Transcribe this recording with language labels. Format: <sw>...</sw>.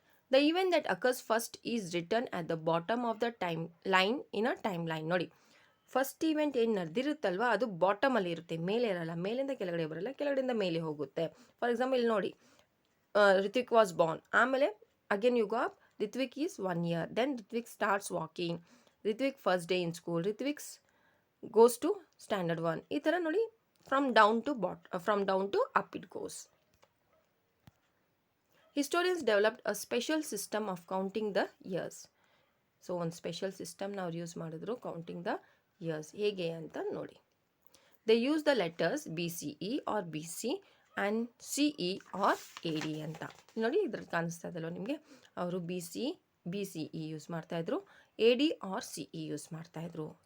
<en>The event that occurs first is return at the bottom of the time line in a time line.</en> <kn>ನೋಡಿ, first event ಏನು ನಡೆದಿರುತ್ತಲ್ವ ಅದು ಬಾಟಮಲ್ಲಿ ಇರುತ್ತೆ, ಮೇಲೆ ಇರಲ್ಲ. ಮೇಲಿಂದ ಕೆಳಗಡೆ ಬರಲ್ಲ, ಕೆಳಗಡೆಯಿಂದ ಮೇಲೆ ಹೋಗುತ್ತೆ.</kn> <en>For example ಇಲ್ಲಿ ನೋಡಿ, Ritvik was born.</en> <kn>ಆಮೇಲೆ</kn> <en>Again you go up, Ritvik is 1 year. Then Ritvik starts walking. Ritvik first day in school. Ritvik goes to standard 1.</en> <kn>ಈ ಥರ ನೋಡಿ,</kn> <en>from down to up it goes. Historians developed a special system of counting the years.</en> <kn>So ಒಂದು special system ನಾವು use ಮಾಡಿದ್ರು counting the years. ಹೇಗೆ ಅಂತ ನೋಡಿ.</kn> <en>they use the letters</en> <kn>BCE R BC and CE R AD ಅಂತ. ನೋಡಿ ಇದ್ರಲ್ಲಿ ಕಾಣಿಸ್ತಾ ಇದಲ್ವ ನಿಮಗೆ, ಅವರು BCE ಯೂಸ್ ಮಾಡ್ತಾಯಿದ್ರು, AD ಆರ್ CE ಯೂಸ್ ಮಾಡ್ತಾಯಿದ್ರು.</kn>